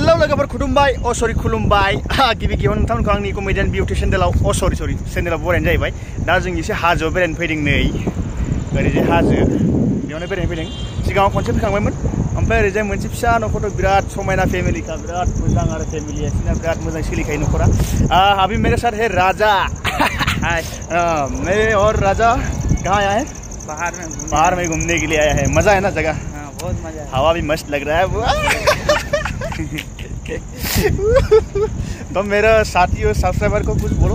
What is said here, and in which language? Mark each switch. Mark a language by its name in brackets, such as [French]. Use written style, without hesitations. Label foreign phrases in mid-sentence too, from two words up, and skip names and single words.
[Bodo] Halo kabar khulumbai, [English] oh sorry [Bodo] khulumbai. Gibi gion nonton आंनि कमेडियान बिउटि चेनेलाव सरि चेनेलाव बरायनाय जाहैबाय। दा जों एसे हाजोआव बेरायनो फैदों नै। ओरैजाय हाजो बेयावनो बेरायनो फैदों। सिगाङाव खनसे फैखांबायमोन। ओमफ्राय ओरैजाय मोनसे फिसा न'खर बिराद समायना फेमिलिखा बिराद मोजां आरो फेमिलिया बिराद मोजां सोलिखायो न'खरा। [Hindi] अभी मेरे साथ है राजा। मैं और राजा कहाँ आया है? पहाड़ में घूमने के लिए आया है। मजा है ना जगह? हाँ, बहुत मजा है। हवा भी मस्त लग रहा है वो। तो मेरा साथी और सब्सक्राइबर को कुछ बोलो।